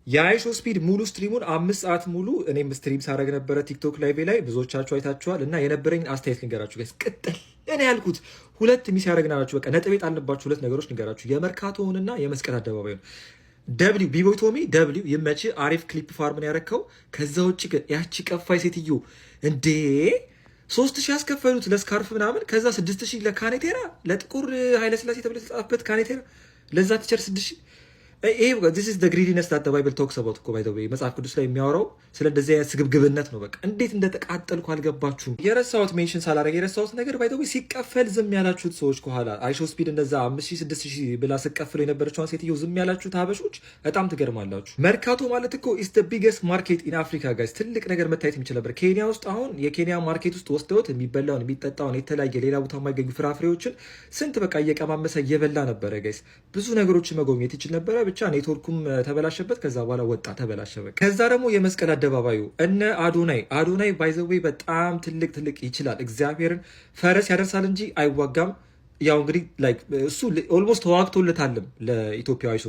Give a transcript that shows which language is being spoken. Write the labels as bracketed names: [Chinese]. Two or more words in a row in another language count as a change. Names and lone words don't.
[Amharic] የአይሾ ስፒድ ሙሉ ስትሪሙን 5 ሰዓት ሙሉ እኔም ስትሪም ሳደርግ ነበረ ቲክቶክ ላይቭ ላይ ብዙዎቻችሁ አይታችኋል። እና የነበረኝ አስተያየት ልንገራችሁ ጋይስ። ቅጥል እኔ ያልኩት ሁለት ሚስ ያደረግናላችሁ በቃ ነጥብ የጣልንባችሁ ሁለት ነገሮች ልንገራችሁ፣ የመርካቶውንና የመስቀል አደባባዩን። ደብሊው ቢቦይቶሚ ደብሊው ይመች አሪፍ ክሊፕ ፋርምን ያረከው። ከዛ ውጭ ግን ያቺ ቀፋይ ሴትዮ እንዴ 3000 ያስከፈሉት ለስካርፍ ምናምን፣ ከዛ 6000 ለካኔቴራ ለጥቁር ኃይለስላሴ ተብሎ የተጻፈበት ካኔቴራ ለዛ ቲቸር 6000 ይሄ [English] this is the greediness that the Bible talks about [Amharic] እኮ [English] by the way [Amharic] መጽሐፍ ቅዱስ ላይ የሚያወራው ስለ እንደዚህ አይነት ስግብግብነት ነው። በቃ እንዴት እንደተቃጠልኩ አልገባችሁም። የረሳሁት ሜንሽን ሳላረግ የረሳሁት ነገር [English] by the way [Amharic] ሲቀፈል ዝም ያላችሁት ሰዎች ከኋላ አይሾ ስፒድ እንደዛ 5000 6000 ብላ ስቀፍል የነበረችውን ሴትዮ ዝም ያላችሁት ሀበሾች በጣም ትገርማላችሁ። መርካቶ ማለት እኮ [English] is the biggest market in Africa guys። [Amharic] ትልቅ ነገር መታየት የሚችል ነበር። ኬንያ ውስጥ አሁን የኬንያ ማርኬት ውስጥ ወስደውት የሚበላውን የሚጠጣውን የተለያየ ሌላ ቦታ የማይገኙ ፍራፍሬዎችን ስንት በቃ እየቀማመሰ እየበላ ነበረ ጋይስ። ብዙ ነገሮችን መጎብኘት ይችል ነበረ። ብቻ ኔትወርኩም ተበላሸበት። ከዛ በኋላ ወጣ ተበላሸበት። ከዛ ደግሞ የመስቀል አደባባዩ እነ አዶናይ ባይዘዌ በጣም ትልቅ ይችላል። እግዚአብሔርን ፈረስ ያደርሳል እንጂ አይዋጋም። ያው እንግዲህ ላይክ እሱ ኦልሞስት ተዋግቶለታልም ለኢትዮጵያ አይሾ